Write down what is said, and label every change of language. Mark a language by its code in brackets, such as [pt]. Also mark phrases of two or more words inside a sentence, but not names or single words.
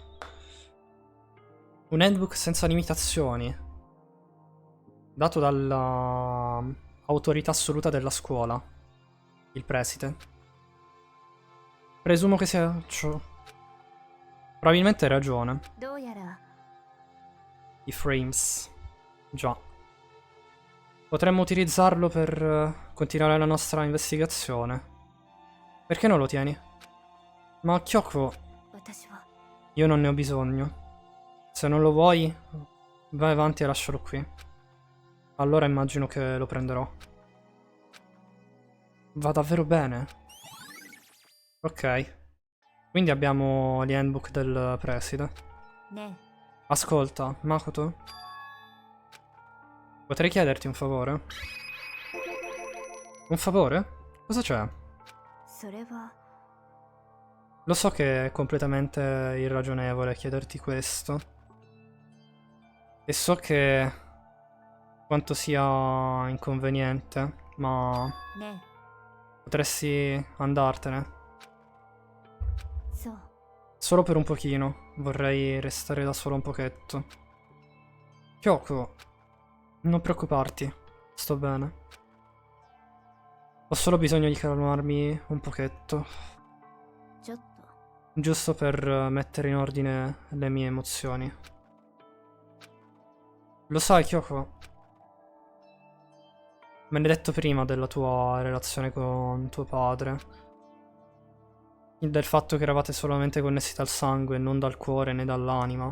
[it] Un handbook senza limitazioni. Dato dalla autorità assoluta della scuola. Il preside. Presumo che sia ciò. Probabilmente hai ragione. [ja] どうやら [it] I frames. Già. Potremmo utilizzarlo per continuare la nostra investigazione. Perché non lo tieni? Ma Kyoko, [ja] 私は [it] io non ne ho bisogno. Se non lo vuoi, vai avanti e lascialo qui. Allora immagino che lo prenderò. Va davvero bene. Ok. Quindi abbiamo gli handbook del preside. [ja] ね [it] Ascolta, Makoto. Potrei chiederti un favore? Un favore? Cosa c'è? [ja] えそれは [it] Lo so che è completamente irragionevole chiederti questo. E so che quanto sia inconveniente, ma [ja] ね [it] potresti andartene. [ja] そう [it] Solo per un pochino. Vorrei restare da solo un pochetto. Kyoko, non preoccuparti. Sto bene. Ho solo bisogno di calmarmi un pochetto. [ja] ちょっと [it] Giusto per mettere in ordine le mie emozioni. Lo sai, Kyoko? Me l'hai detto prima della tua relazione con tuo padre. Del fatto che eravate solamente connessi dal sangue, non dal cuore né dall'anima.